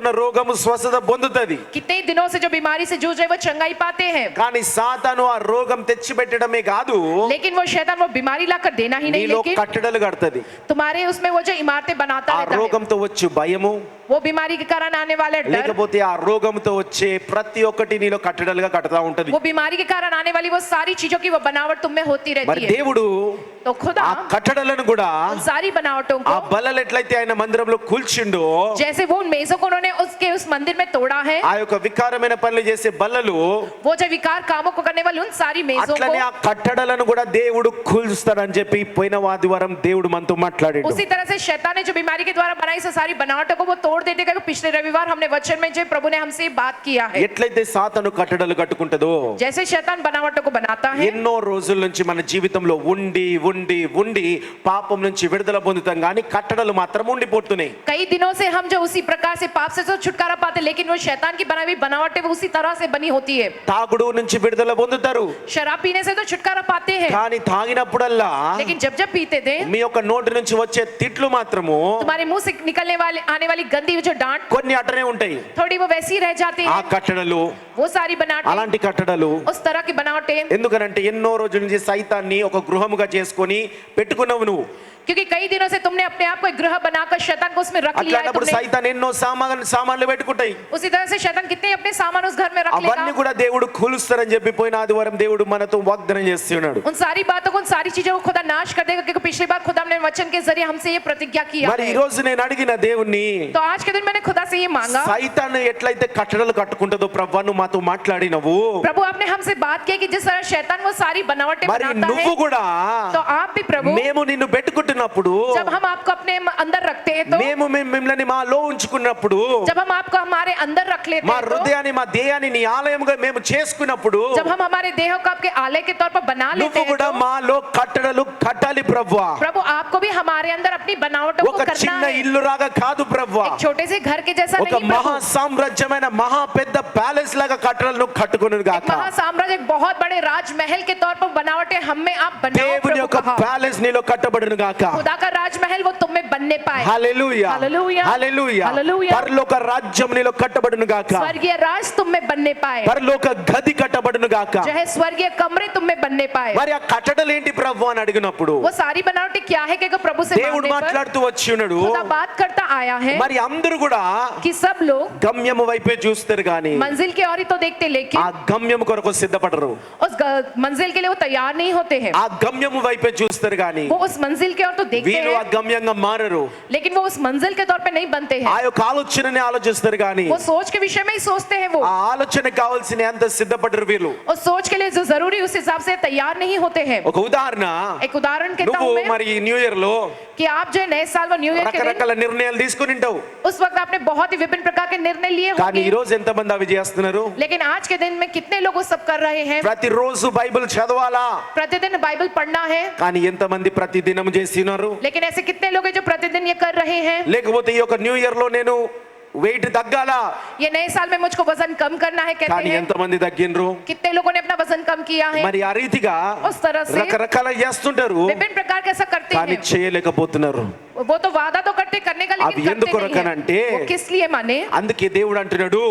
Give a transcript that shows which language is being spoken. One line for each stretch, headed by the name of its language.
Telugu: ఉన్న రోగము స్వస్థత పొందుతది.
Hindi: कितने दिनों से जो बीमारी से जूझ रहे वो चंगाई पाते हैं,
Telugu: కానీ సాతాను ఆ రోగం తెచ్చి పెట్టడమే కాదు,
Hindi: लेकिन वो शैतान वो बीमारी लाकर देना ही नहीं,
Telugu: నీలో
Hindi: लेकिन
Telugu: కట్టడలు కడతది.
Hindi: तुम्हारे उसमें वो जो इमारतें बनाता
Telugu: ఆ
Hindi: रहता है,
Telugu: రోగంతో వచ్చే భయము,
Hindi: वो बीमारी के कारण आने वाले डर,
Telugu: లేకపోతే ఆ రోగంతో వచ్చే ప్రతి ఒక్కటి నీలో కట్టడలుగా కడతా ఉంటది.
Hindi: वो बीमारी के कारण आने वाली वो सारी चीजों की वो बनावट तुम में होती
Telugu: మరి
Hindi: रहती है.
Telugu: దేవుడు
Hindi: तो खुदा
Telugu: ఆ కట్టడలను కూడా
Hindi: उन सारी बनावटों
Telugu: ఆ
Hindi: को
Telugu: బల్లలు ఎట్లయితే ఆయన మందిరంలో కూల్చిండో,
Hindi: जैसे वो उन मेजों को उन्होंने उसके उस मंदिर में तोड़ा है,
Telugu: ఆ యొక్క వికారమైన పనులు చేసే బల్లలు
Hindi: वो जो विकार कामों को करने वाले उन सारी मेजों
Telugu: అట్లనే
Hindi: को
Telugu: ఆ కట్టడలను కూడా దేవుడు కూల్స్తాడని చెప్పి పోయిన ఆదివారం దేవుడు మనతో మాట్లాడాడు.
Hindi: उसी तरह से शैतान ने जो बीमारी के द्वारा बनाई से सारी बनावटों को वो तोड़ देते गए. पिछले रविवार हमने वचन में जो प्रभु ने हमसे बात किया है,
Telugu: ఎట్లయితే సాతాను కట్టడలు కట్టుకుంటదో,
Hindi: जैसे शैतान बनावटों को बनाता है,
Telugu: ఎన్నో రోజుల నుంచి మన జీవితంలో ఉండి ఉండి ఉండి పాపం నుంచి విడుదల పొందుతాం కానీ కట్టడలు మాత్రం ఉండిపోతున్నాయి.
Hindi: कई दिनों से हम जो उसी प्रकार से पाप से तो छुटकारा पाते, लेकिन वो शैतान की बनाई हुई बनावटें वो उसी तरह से बनी होती है.
Telugu: తాగుడు నుంచి విడుదల పొందుతారు,
Hindi: शराब पीने से तो छुटकारा पाते हैं,
Telugu: కానీ తాగినప్పుడల్లా
Hindi: लेकिन जब जब पीते थे
Telugu: మీ యొక్క నోటి నుంచి వచ్చే తిట్లు మాత్రము
Hindi: तुम्हारे मुंह से निकलने वाले आने वाली गंदी जो डांट
Telugu: కొన్ని అటనే ఉంటాయి.
Hindi: थोड़ी वो वैसी रह जाती
Telugu: ఆ
Hindi: है.
Telugu: కట్టడలు,
Hindi: वो सारी बनावटें,
Telugu: అలాంటి కట్టడలు
Hindi: उस तरह की बनावटें,
Telugu: ఎందుకనంటే ఎన్నో రోజుల నుంచి సైతాన్ని ఒక గృహముగా చేసుకొని పెట్టుకున్నావు నువ్వు.
Hindi: क्योंकि कई दिनों से तुमने अपने आप को एक गृह बनाकर शैतान को उसमें रख लिया है
Telugu: అట్లాంటప్పుడు
Hindi: तुमने.
Telugu: సైతాన్ ఎన్నో సామాన్లు పెట్టుకుంటాయి.
Hindi: उसी तरह से शैतान कितने अपने सामान उस घर में रख
Telugu: అవన్నీ
Hindi: लेगा.
Telugu: కూడా దేవుడు కూలుస్తారని చెప్పి పోయిన ఆదివారం దేవుడు మనతో వాగ్దానం చేస్తున్నాడు.
Hindi: उन सारी बातों को, उन सारी चीजों को खुदा नाश कर देगा, क्योंकि पिछली बार खुदा ने वचन के जरिए हमसे ये प्रतिज्ञा किया
Telugu: మరి
Hindi: है.
Telugu: ఈ రోజు నేను అడిగిన దేవుణ్ణి,
Hindi: तो आज के दिन मैंने खुदा से ये मांगा,
Telugu: సైతాన్ ఎట్లయితే కట్టడలు కట్టుకుంటుందో ప్రభువా నువ్వు మాతో మాట్లాడినవు,
Hindi: प्रभु आपने हमसे बात की कि जिस तरह शैतान वो सारी बनावटें
Telugu: మరి
Hindi: बनाता
Telugu: నువ్వు
Hindi: है,
Telugu: కూడా
Hindi: तो आप भी प्रभु
Telugu: మేము నిన్ను పెట్టుకుంటున్నప్పుడు,
Hindi: जब हम आपको अपने अंदर रखते हैं, तो
Telugu: మేము మిమ్మల్ని మాలో ఉంచుకున్నప్పుడు,
Hindi: जब हम आपको हमारे अंदर रख लेते
Telugu: మా
Hindi: हैं, तो
Telugu: హృదయాన్ని మా దేహాన్ని నీ ఆలయంగా మేము చేసుకున్నప్పుడు
Hindi: जब हम हमारे देह को आपके आलय के तौर पर बना लेते
Telugu: నువ్వు
Hindi: हैं,
Telugu: కూడా
Hindi: तो
Telugu: మాలో కట్టడలు కట్టాలి ప్రభువా.
Hindi: प्रभु आपको भी हमारे अंदर अपनी बनावटों को
Telugu: ఒక
Hindi: करना
Telugu: చిన్న
Hindi: है.
Telugu: ఇల్లు రాగా కాదు ప్రభువా,
Hindi: एक छोटे से घर के जैसा
Telugu: ఒక
Hindi: नहीं
Telugu: మహా
Hindi: प्रभु,
Telugu: సామ్రాజ్యమైన మహా పెద్ద ప్యాలెస్ లాగా కట్టడలను కట్టుకును
Hindi: एक
Telugu: గాక.
Hindi: महासाम्राज्य, एक बहुत बड़े राजमहल के तौर पर बनावटें हम में आप बनाओ
Telugu: దేవుని
Hindi: प्रभु
Telugu: యొక్క
Hindi: कहा.
Telugu: ప్యాలెస్ నీలో కట్టబడును గాక.
Hindi: खुदा का राजमहल वो तुम में बनने पाए.
Telugu: హల్లెలూయా, హల్లెలూయా, హల్లెలూయా. హల్లెలూయా. పరలోక రాజ్యం నీలో కట్టబడును గాక.
Hindi: स्वर्गीय राज तुम में बनने पाए,
Telugu: పరలోక గది కట్టబడును గాక.
Hindi: जो है स्वर्गीय कमरे तुम में बनने पाए.
Telugu: మరి ఆ కట్టడలు ఏంటి ప్రభు అని అడిగినప్పుడు
Hindi: वो सारी बनावटें क्या है कि अगर प्रभु से
Telugu: దేవుడు
Hindi: मांगने पर
Telugu: మాట్లాడుతూ వచ్చి ఉన్నాడు,
Hindi: खुदा बात करता आया है
Telugu: మరి అందరూ కూడా
Hindi: कि सब लोग
Telugu: గమ్యము వైపే చూస్తారు గాని
Hindi: मंजिल की ओर ही तो देखते,
Telugu: ఆ
Hindi: लेकिन
Telugu: గమ్యము కొరకు సిద్ధపడరు.
Hindi: उस मंजिल के लिए वो तैयार नहीं होते हैं.
Telugu: ఆ గమ్యము వైపే చూస్తారు గాని
Hindi: वो उस मंजिल की ओर तो देखते
Telugu: వీరు ఆ
Hindi: हैं,
Telugu: గమ్యంగా మారరు.
Hindi: लेकिन वो उस मंजिल के तौर पे नहीं बनते
Telugu: ఆ
Hindi: हैं.
Telugu: యొక్క ఆలోచనని ఆలోచిస్తారు గాని
Hindi: वो सोच के विषय में ही सोचते हैं. वो
Telugu: ఆ ఆలోచన కావాల్సిన ఎంత సిద్ధపడరు వీళ్ళు.
Hindi: उस सोच के लिए जो जरूरी उस हिसाब से तैयार नहीं होते हैं.
Telugu: ఒక ఉదాహరణ,
Hindi: एक उदाहरण कहता
Telugu: నువ్వు
Hindi: हूं मैं.
Telugu: మరి న్యూ ఇయర్ లో
Hindi: कि आप जो है नए साल व न्यू ईयर के दिन
Telugu: రకరకాల నిర్ణయాలు తీసుకుని ఉంటావు,
Hindi: उस वक्त आपने बहुत ही विभिन्न प्रकार के निर्णय लिए
Telugu: కానీ ఈ
Hindi: होंगे,
Telugu: రోజు ఎంతమంది అవి చేస్తున్నారు?
Hindi: लेकिन आज के दिन में कितने लोग वो सब कर रहे हैं?
Telugu: ప్రతిరోజు బైబిల్ చదవాలా,
Hindi: प्रतिदिन बाइबल पढ़ना है,
Telugu: కానీ ఎంతమంది ప్రతిదినం చేస్తున్నారు?
Hindi: लेकिन ऐसे कितने लोग हैं जो प्रतिदिन ये कर रहे हैं?
Telugu: లేకపోతే ఈ యొక్క న్యూ ఇయర్ లో నేను వెయిట్ తగ్గాలా,
Hindi: ये नए साल में मुझको वजन कम करना है कहते
Telugu: కానీ
Hindi: हैं,
Telugu: ఎంతమంది తగ్గినరు?
Hindi: कितने लोगों ने अपना वजन कम किया है?
Telugu: మరి ఆ రీతిగా
Hindi: उस तरह से
Telugu: రకరకాల చేస్తుంటారు,
Hindi: विभिन्न प्रकार के ऐसा करते
Telugu: కానీ
Hindi: हैं।
Telugu: చేయలేకపోతున్నారు.
Hindi: वो तो वादा तो करते करने का,
Telugu: అవి
Hindi: लेकिन
Telugu: ఎందుకు
Hindi: करते नहीं
Telugu: కొరకనంటే,
Hindi: हैं। वो किस लिए माने?
Telugu: అందుకే దేవుడు అంటున్నాడు,